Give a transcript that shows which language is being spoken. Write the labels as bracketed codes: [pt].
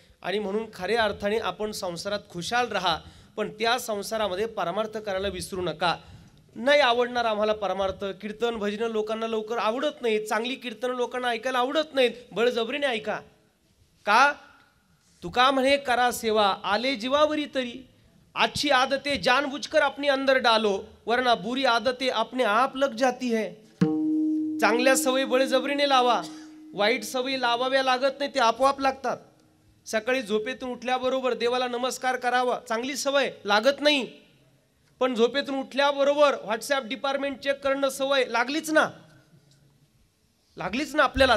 [mr] आणि म्हणून खऱ्या अर्थाने आपण संसारात खुशाल राहा, पण त्या संसारामध्ये परमार्थ करायला विसरू नका. नाही आवडणार आम्हाला परमार्थ, कीर्तन भजन लोकांना लवकर आवडत नाहीत, चांगली कीर्तन लोकांना ऐकायला आवडत नाहीत, बळजबरीने ऐका. का? तुका म्हणे करा सेवा, आले जीवावरी तरी. [hi] अच्छी आदतें जानबूझकर अपने अंदर डालो, वरना बुरी आदतें अपने आप लग जाती है. [mr] चांगल्या सवयी बळजबरीने लावा, वाईट सवयी लावाव्या लागत नाही, ते आपोआप लागतात. सकाळी झोपेतून उठल्याबरोबर देवाला नमस्कार करावा, चांगली सवय लागत नाही. पण झोपेतून उठल्याबरोबर व्हॉट्सअप डिपार्टमेंट चेक करणं सवय लागलीच ना आपल्याला.